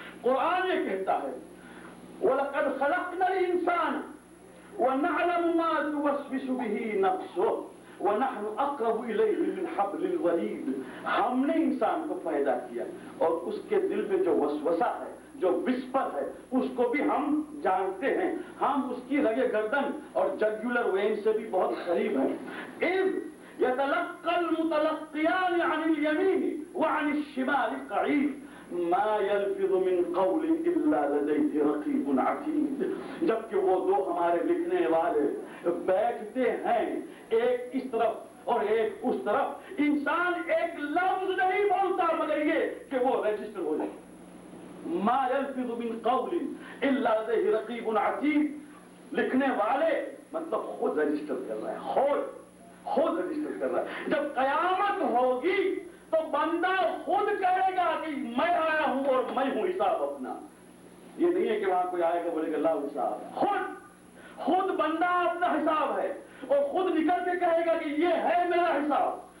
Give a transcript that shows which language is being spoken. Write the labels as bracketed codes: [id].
[ur] قرآن یہ کہتا ہے [ar] وَلَقَدْ خَلَقْنَا الْإِنسَانَ وَنَعْلَمُ مَا تُوَسْوِسُ بِهِ نَفْسُهُ وَنَحْنُ أَقْرَبُ إِلَيْهِ مِنْ حَبْلِ الْوَرِيدِ. [ur] ہم نے انسان کو پیدا کیا اور اس کے دل میں جو وسوسہ ہے, جو وسپر ہے, اس کو بھی ہم جانتے ہیں. ہم اس کی رگ گردن اور جگولر وین سے بھی بہت قریب ہیں. [ar] اِذْ يَتَلَقَّى الْمُتَلَقِّيَانِ عَنِ الْيَمِينِ وَعَنِ الشِّمَالِ قَعِيدٌ ما يلفظ من قول الا لديه رقيب عتيد. [ur] جبکہ وہ دو ہمارے لکھنے والے بیٹھتے ہیں ایک اس طرف اور ایک اس طرف, انسان ایک لفظ نہیں بولتا مگر یہ کہ وہ رجسٹر ہو جائے. [ar] ما يلفظ من قول الا لديه رقيب عتيد. [ur] لکھنے والے مطلب خود رجسٹر کر رہا ہے, خود رجسٹر کر رہا ہے. جب قیامت ہوگی تو بندہ خود کہے گا کہ میں آیا ہوں اور میں ہوں حساب اپنا. یہ نہیں ہے کہ وہاں کوئی آئے گا بولے گا لا حساب. خود بندہ اپنا حساب ہے اور خود نکل کے کہے گا کہ یہ ہے میرا حساب.